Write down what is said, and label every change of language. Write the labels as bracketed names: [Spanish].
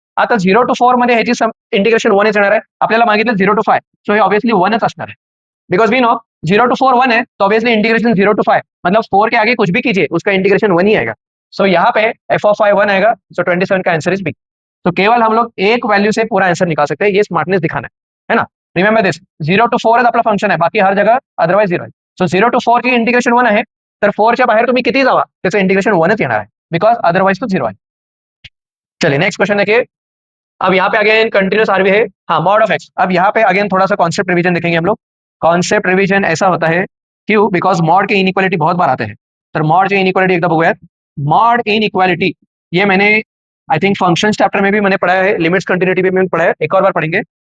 [Marathi] आता 0 to 4 मध्ये ह्याची इंटिग्रेशन 1 येणार आहे, आपल्याला मागितलं [Hindi] 0 to 5, सो हे ऑब्वियसली 1च असणार है, बिकॉज वी नो 0 to 4 1 है, तो ऑब्वियसली इंटीग्रेशन 0 to 5 मतलब 4 के आगे कुछ भी कीजिए उसका इंटीग्रेशन 1 ही आएगा। सो यहाँ पे एफ ऑफ 5 1 आएगा, सो 27 का आंसर इज बी। तो केवल हम लोग एक वैल्यू से पूरा आंसर निकाल सकते हैं, ये स्मार्टनेस दिखाना है ना। [Marathi] रिमेंबर दिस, 0 to 4 आपला फंक्शन आहे, बाकी हर जगह अदरवाइज 0 आहे। सो 0 to 4 की इंटिग्रेशन 1 आहे, तर 4च्या बाहेर तुम्ही किती जावा त्याचं इंटिग्रेशन 1च येणार आहे, बिकॉज अदरवाइज तो 0 आहे। [Hindi] चलिए नेक्स्ट क्वेश्चन देखिए, अब यहाँ पे अगेन कंटिन्यूस आरवी है, हाँ मॉड ऑफ एक्स। अब यहाँ पे अगेन थोड़ा सा कॉन्सेप्ट रिवीजन देखेंगे हम लोग। कॉन्सेप्ट रिवीजन ऐसा होता है, क्यों, बिकॉज मॉड के इनइक्वालिटी बहुत बार आते हैं, [Marathi] तर मॉड इनइक्वालिटी एकदा बघूयात। [Hindi] मॉड इनइक्वालिटी ये मैंने आई थिंक फंक्शंस चैप्टर में भी मैंने पढ़ा है, लिमिट्स कंटिन्यूटी भी मैंने पढ़ा है, एक और बार पढ़ेंगे।